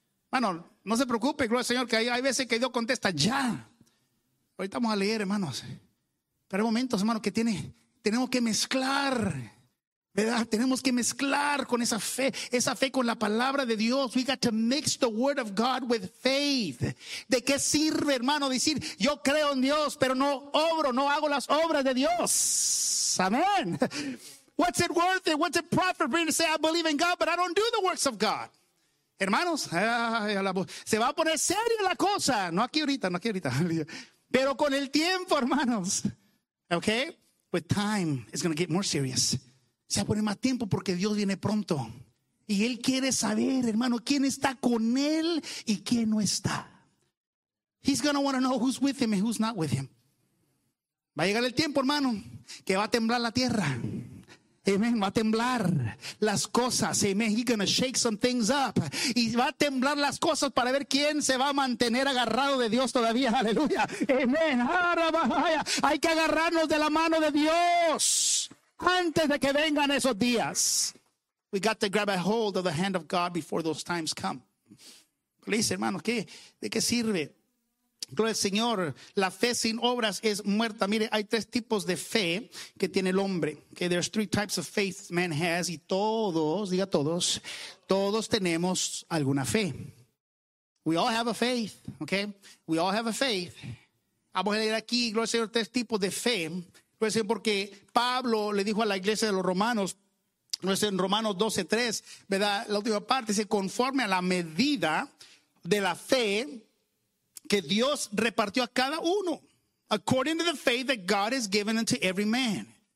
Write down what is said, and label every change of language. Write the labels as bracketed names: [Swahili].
[Spanish] Hermano, no se preocupe, gloria al Señor, que hay veces que Dios contesta ya. Ahorita vamos a leer, hermanos. Pero hay momentos, hermano, que tenemos que mezclar. ¿Verdad? Tenemos que mezclar con esa fe con la palabra de Dios. [English] We got to mix the word of God with faith. [Spanish] ¿De qué sirve, hermano, decir, yo creo en Dios, pero no obro, no hago las obras de Dios? [English] Amén. What's it worth it? What's it profit for me to say, I believe in God, but I don't do the works of God? [Spanish] Hermanos, se va a poner seria la cosa. No aquí ahorita. Pero con el tiempo, hermanos. Okay? [English] With time, it's going to get more serious. [Spanish] Se va a poner más tiempo porque Dios viene pronto. Y Él quiere saber, hermano, quién está con Él y quién no está. [English] He's going to want to know who's with Him and who's not with Him. [Spanish] Va a llegar el tiempo, hermano, que va a temblar la tierra. Amen. Va a temblar las cosas. [English] Amen. He's going to shake some things up. [Spanish] Y va a temblar las cosas para ver quién se va a mantener agarrado de Dios todavía. Aleluya. Amen. Hay que agarrarnos de la mano de Dios. Antes de que vengan esos días. [English] We got to grab a hold of the hand of God before those times come. [Spanish] Please, hermanos, ¿qué? ¿De qué sirve? Gloria al Señor, la fe sin obras es muerta. Mire, hay tres tipos de fe que tiene el hombre. [English] Okay, there's three types of faith man has. [Spanish] Y todos, diga todos, todos tenemos alguna fe. [English] We all have a faith, okay? We all have a faith. [Spanish] Vamos a leer aquí, gloria al Señor, tres tipos de fe. Gloria al Señor, porque Pablo le dijo a la iglesia de los romanos, gloria al Señor, en Romanos 12, 3, ¿verdad? La última parte dice, conforme a la medida de la fe que Dios repartió a cada uno. [English] According to the faith that God has given unto every man.